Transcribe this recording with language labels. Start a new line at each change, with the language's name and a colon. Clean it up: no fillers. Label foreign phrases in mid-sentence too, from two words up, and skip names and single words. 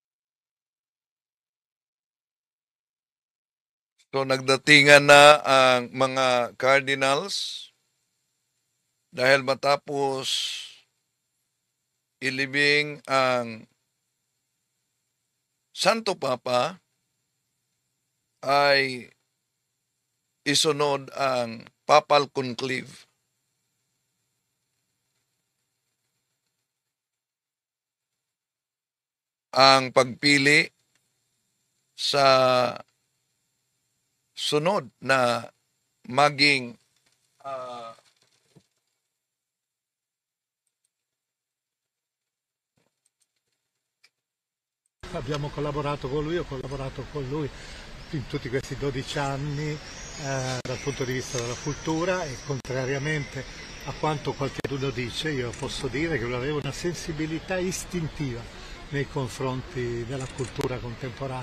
Filipino: So nagdatingan na ang mga cardinals dahil matapos ilibing ang Santo Papa ay isunod ang
English: Papal Conclave.
Filipino: Ang pagpili sa sunod na maging
Italian: abbiamo collaborato con lui, ho collaborato con lui in tutti questi 12 anni dal punto di vista della cultura e contrariamente a quanto qualcuno dice, io posso dire che lui aveva una sensibilità istintiva nei confronti della cultura contemporanea.